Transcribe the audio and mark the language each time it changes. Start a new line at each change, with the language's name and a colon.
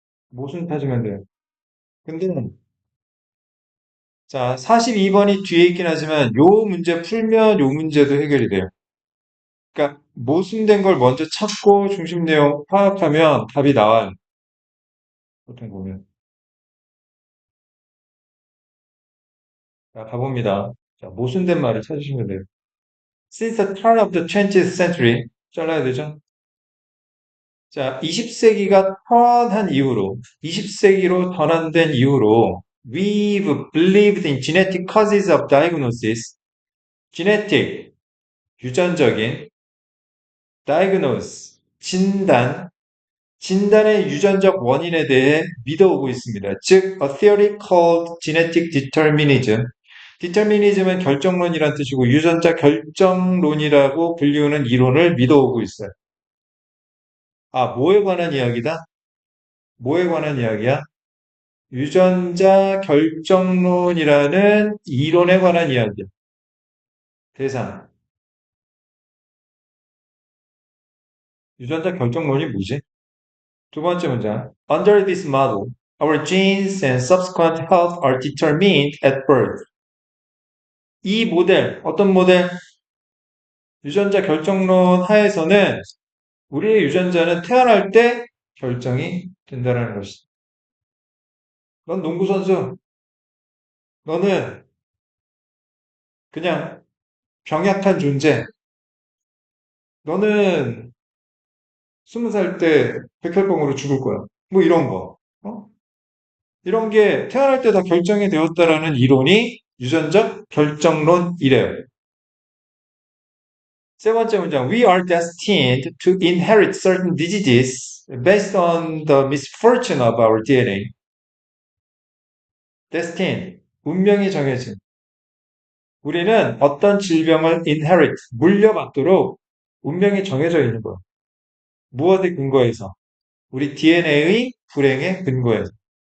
Korean: 모순 찾으면 돼. 근데, 자, 42번이 뒤에 있긴 하지만 요 문제 풀면 요 문제도 해결이 돼요. 그러니까 모순된 걸 먼저 찾고 중심 내용 파악하면 답이 나와요. 보통 보면. 자, 가봅니다. 자, 모순된 말을 찾으시면 돼요.
English: Since the turn of the 20th century,
Korean: 잘라야 되죠? 자, 20세기가 턴한 이후로, 20세기로 전환된 이후로,
English: we've believed in genetic causes of diagnosis,
Korean: genetic, 유전적인, diagnose, 진단의 유전적 원인에 대해 믿어오고 있습니다. 즉,
English: a theory called genetic determinism.
Korean: determinism은 결정론이란 뜻이고 유전자 결정론이라고 불리우는 이론을 믿어오고 있어요. 아, 뭐에 관한 이야기다? 뭐에 관한 이야기야? 유전자 결정론이라는 이론에 관한 이야기야. 대상. 유전자 결정론이 뭐지? 두 번째 문장.
English: Under this model, our genes and subsequent health are determined at birth.
Korean: 이 모델, 어떤 모델? 유전자 결정론 하에서는 우리의 유전자는 태어날 때 결정이 된다는 것이다. 넌 농구 선수, 너는 그냥 병약한 존재, 너는 20살 때 백혈병으로 죽을 거야. 뭐 이런 거. 어? 이런 게 태어날 때 다 결정이 되었다라는 이론이 유전적 결정론이래요. 세 번째 문장.
English: We are destined to inherit certain diseases based on the misfortune of our DNA.
Korean: destined. 운명이 정해진. 우리는 어떤 질병을 inherit, 물려받도록 운명이 정해져 있는 거야. 무엇에 근거해서? 우리 DNA의 불행에 근거해서.